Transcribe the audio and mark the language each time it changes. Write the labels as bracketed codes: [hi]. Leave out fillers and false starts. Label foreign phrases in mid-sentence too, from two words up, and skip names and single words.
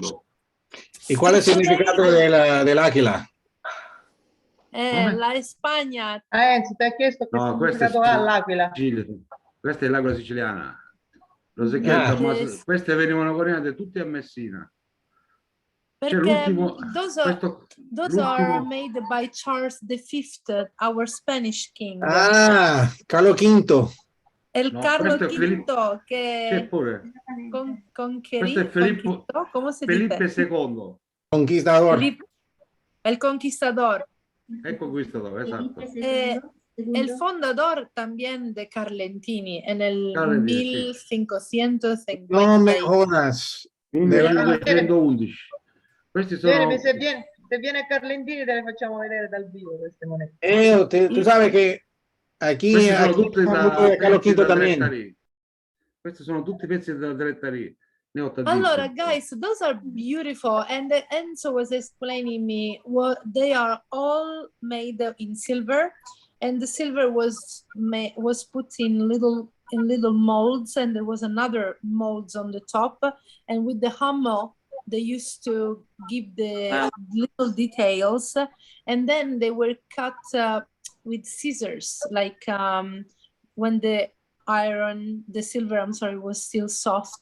[it] E qual è il significato dell'aquila? La Spagna. Enzo, ti ha chiesto che significato ha l'aquila. Questa è l'aquila siciliana. Queste venivano coniate tutte a Messina. [en] Perché those are made by Charles V, our Spanish king. [it] Ah, Carlo V. El Carlo V che conquerì, come si Felipe dice? II. [es] Conquistador. El conquistador. El conquistador, esatto. El fundador también de Carlentini en el Carlentini, 1550. No me jodas. 1211. [it] Questi sono... Se viene Carlentini te le facciamo vedere dal vivo queste monete. [es] Tú sabes que aquí [it] sono tutti [es] Carlo V también. [it] Questi sono tutti pezzi della Drettarì. Allora, [en] guys, those are beautiful, and Enzo was explaining me what they are all made in silver, and the silver was put in little molds, and there was another molds on the top, and with the hammer they used to give the little details, and then they were cut with scissors, like when the silver, I'm sorry, was still soft.